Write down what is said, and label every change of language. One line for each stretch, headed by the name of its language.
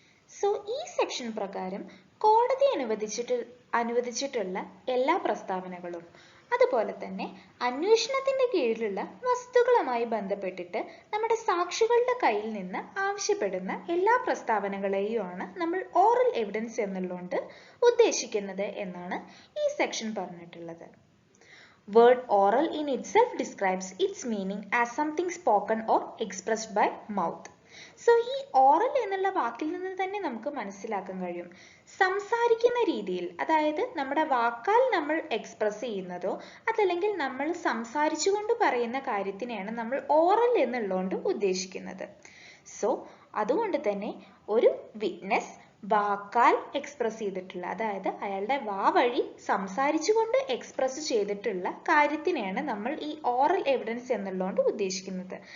Malayalam: So ഈ section പ്രകാരം കോടതി അനുവദിച്ചിട്ടുള്ള എല്ലാ പ്രസ്താവനകളും അതുപോലെ തന്നെ അന്വേഷണത്തിന്റെ കീഴിലുള്ള വസ്തുക്കളുമായി ബന്ധപ്പെട്ടിട്ട് നമ്മുടെ സാക്ഷികളുടെ കയ്യിൽ നിന്ന് ആവശ്യപ്പെടുന്ന എല്ലാ പ്രസ്താവനകളെയുമാണ് നമ്മൾ ഓറൽ എവിഡൻസ് എന്നുള്ളതുകൊണ്ട് ഉദ്ദേശിക്കുന്നത് എന്നാണ് ഈ സെക്ഷൻ പറഞ്ഞിട്ടുള്ളത്.
English: Word oral in itself describes its meaning as something spoken or expressed by mouth.
Malayalam: So ഈ ഓറൽ എന്നുള്ള വാക്കിൽ നിന്ന് തന്നെ നമുക്ക് മനസ്സിലാക്കാൻ കഴിയും സംസാരിക്കുന്ന രീതിയിൽ, അതായത് നമ്മുടെ വാക്കാൽ നമ്മൾ എക്സ്പ്രസ് ചെയ്യുന്നതോ അതല്ലെങ്കിൽ നമ്മൾ സംസാരിച്ചുകൊണ്ട് പറയുന്ന കാര്യത്തിനെയാണ് നമ്മൾ ഓറൽ എന്നുള്ളതുകൊണ്ട് ഉദ്ദേശിക്കുന്നത്. സോ അതുകൊണ്ട് തന്നെ ഒരു വിറ്റ്നസ് വാക്കാൽ എക്സ്പ്രസ് ചെയ്തിട്ടുള്ള, അതായത് അയാളുടെ വാ വഴി സംസാരിച്ചുകൊണ്ട് എക്സ്പ്രസ് ചെയ്തിട്ടുള്ള കാര്യത്തിനെയാണ് നമ്മൾ ഈ ഓറൽ എവിഡൻസ് എന്നുള്ളതുകൊണ്ട് ഉദ്ദേശിക്കുന്നത്.